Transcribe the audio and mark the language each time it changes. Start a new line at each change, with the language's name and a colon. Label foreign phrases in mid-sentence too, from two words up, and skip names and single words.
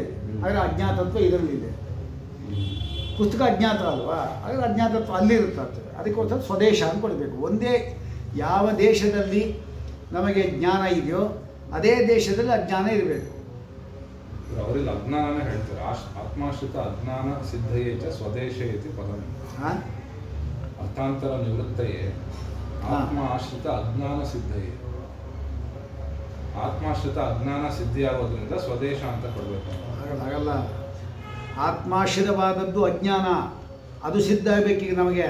Kannada: ಹಾಗಾದ್ರೆ ಅಜ್ಞಾತತ್ವ ಇದರಲ್ಲಿದೆ. ಪುಸ್ತಕ ಅಜ್ಞಾತ ಅಲ್ವಾ? ಹಾಗಾದ್ರೆ ಅಜ್ಞಾತತ್ವ ಅಲ್ಲಿರುತ್ತೆ. ಅದಕ್ಕೋಸ್ಕರ ಸ್ವದೇಶ ಅಂತ ಕೊಡಬೇಕು. ಒಂದೇ ಯಾವ ದೇಶದಲ್ಲಿ ನಮಗೆ ಜ್ಞಾನ ಇದೆಯೋ ಅದೇ ದೇಶದಲ್ಲಿ ಅಜ್ಞಾನ ಇರಬೇಕು. ಅವರಿಗೆ ಅಜ್ಞಾನನೇ ಹೇಳ್ತಾರೆ.
Sanskrit: ಆತ್ಮಾಶ್ರಿತ ಅಜ್ಞಾನ ಸಿದ್ಧಯೇ ಚ ಸ್ವದೇಶೇ ಇತಿ ಪದಂ. ಅರ್ಥಾಂತರ ನಿವೃತ್ತಯೇ ಆತ್ಮ ಆಶ್ರಿತ ಅಜ್ಞಾನ ಸಿದ್ಧಯೇ.
Kannada: ಆತ್ಮಾಶ್ರಿತ ಅಜ್ಞಾನ ಸಿದ್ಧಿಯಾಗೋದ್ರಿಂದ ಸ್ವದೇಶ ಅಂತ ಕೊಡಬೇಕು. ಹಾಗಲ್ಲ. ಆತ್ಮಾಶ್ರಿತವಾದದ್ದು ಅಜ್ಞಾನ, ಅದು ಸಿದ್ಧ ಆಗಬೇಕೀಗ ನಮಗೆ.